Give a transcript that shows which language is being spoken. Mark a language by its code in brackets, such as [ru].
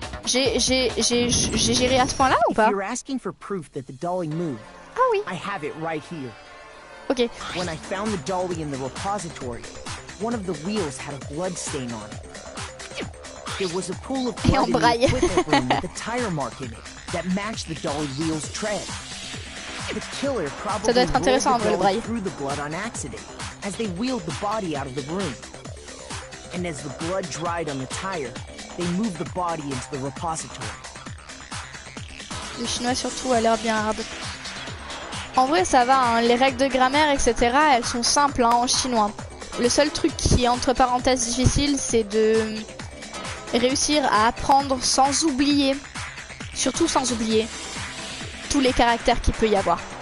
[fr] J'ai géré à ce point-là ou pas? [en] If you're asking for proof that the dolly moved, [fr] Ah oui. [en] I have it right here. [fr] Ok. [en] When I found the dolly in the repository, one of the wheels had a blood stain on it. There was a pool of blood in the equipment room with a tire mark in it that matched the dolly wheel's tread. The killer probably rolled the dolly through the blood on accident as they wheeled the body out of the room. And as the blood dried on the tire, they moved the body into the repository. [fr] Le chinois surtout a l'air bien hard. En vrai ça va, hein. Les règles de grammaire etc. elles sont simples hein, en chinois. Le seul truc qui est entre parenthèses difficile c'est de réussir à apprendre sans oublier, surtout sans oublier, tous les caractères qu'il peut y avoir.